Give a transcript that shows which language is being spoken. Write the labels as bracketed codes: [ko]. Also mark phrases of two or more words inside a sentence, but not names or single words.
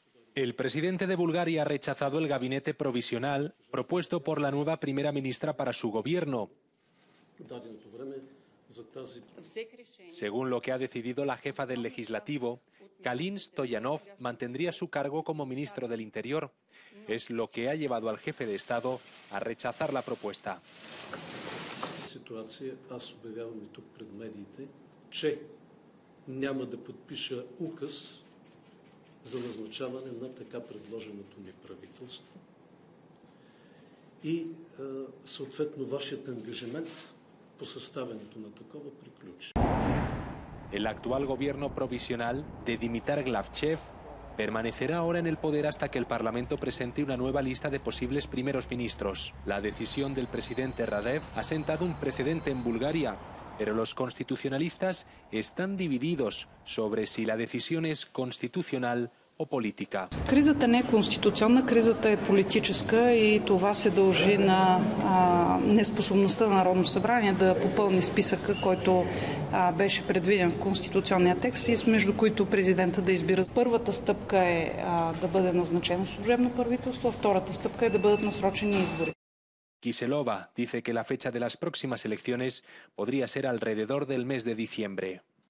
[es] El presidente de Bulgaria ha rechazado el gabinete provisional propuesto por la nueva primera ministra para su gobierno. Según lo que ha decidido la jefa del legislativo, Kalin Stoyanov mantendría su cargo como ministro del Interior. Es lo que ha llevado al jefe de Estado a rechazar la propuesta. [bg] За назначаване на така предложеното ни правителство и съответно вашият ангажимент по съставянето на такова приключи. [es] El actual gobierno provisional de Dimitar Glavchev permanecerá ahora en el poder hasta que el Parlamento presente una nueva lista de posibles primeros ministros. La decisión del presidente Radev ha sentado un precedente en Bulgaria, pero los constitucionalistas están divididos sobre si la decisión es constitucional o política. [bg] Кризата не е конституционна, кризата е политическа и това се дължи на неспособността на Народното събрание да попълни списъка, който беше предвиден в конституционния текст и между които президента да избира. Първата стъпка е да бъде назначено служебно правителство, а втората стъпка е да бъдат насрочени избори. [es] Kiselova dice que la fecha de las próximas elecciones podría ser alrededor del mes de diciembre.